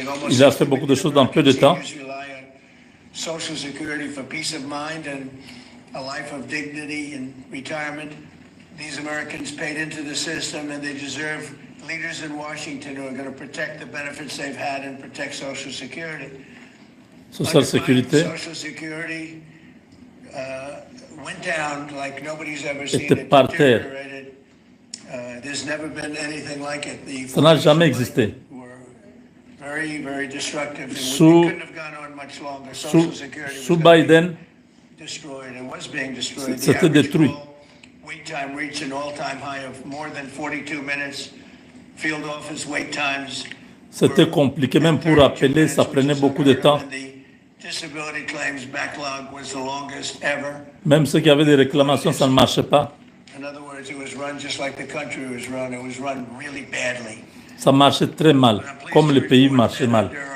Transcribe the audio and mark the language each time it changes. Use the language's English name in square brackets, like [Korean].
[French] Il a fait beaucoup de choses dans peu de temps. [English] Social Security for peace of mind and a life of dignity and retirement. These Americans paid into the system and they deserve leaders in Washington who are going to protect the benefits they've had and protect Social Security. Social Security. Social Security went down like nobody's ever seen it. Deteriorated. There's never been anything like it. [French] Ça n'a jamais existé. [English] Very, very destructive. Couldn't have gone on much longer. Social Security [French] sous Biden, [English] destroyed. It was being destroyed. [French] C'était détruit. [English] Wait time reached an all-time high of more than 42 minutes. Field office wait times. [French] C'était compliqué, même pour appeler, ça prenait beaucoup de temps. [English] Disability claims backlog was the longest ever. [French] Même ceux qui avaient des réclamations, ça ne marchait pas. [English] In other words, it was run just like the country was run. It was run really badly. [French] Ça marchait très mal, comme le pays marchait mal.